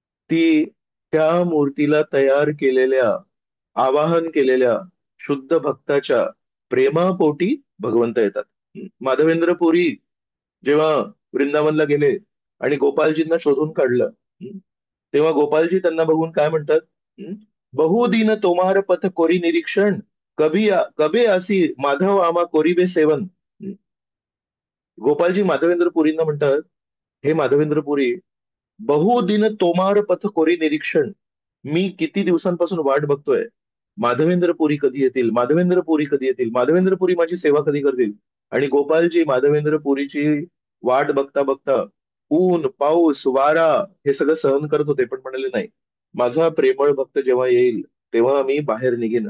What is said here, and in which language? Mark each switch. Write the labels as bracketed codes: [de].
[mr] ती त्या मूर्तीला तयार केलेल्या, आवाहन केलेल्या शुद्ध भक्ताच्या प्रेमापोटी भगवंत येतात. माधवेंद्र पुरी जेव्हा वृंदावनला गेले आणि गोपालजींना शोधून काढलं, तेव्हा गोपालजी त्यांना बघून काय म्हणतात? [bn] बहुदिन तोमार पथ कोरी निरीक्षण, कबे आसी माधव आमा कोरिबे सेवन. [mr] गोपालजी माधवेंद्र पुरींना म्हणतात, हे माधवेंद्र पुरी, [bn] बहुदिन तोमार पथ कोरी निरीक्षण, [mr] मी किती दिवसांपासून वाट बघतोय. माधवेंद्र पुरी कधी येतील, माधवेंद्र पुरी कधी येतील, माधवेंद्र पुरी माझी सेवा कधी करतील. आणि गोपालजी माधवेंद्र पुरीची वाट बघता बघता ऊन पाऊस वारा हे सगळं सहन करत होते, पण म्हणाले नाही, माझा प्रेमळ भक्त जेव्हा येईल तेव्हा मी बाहेर निघेन.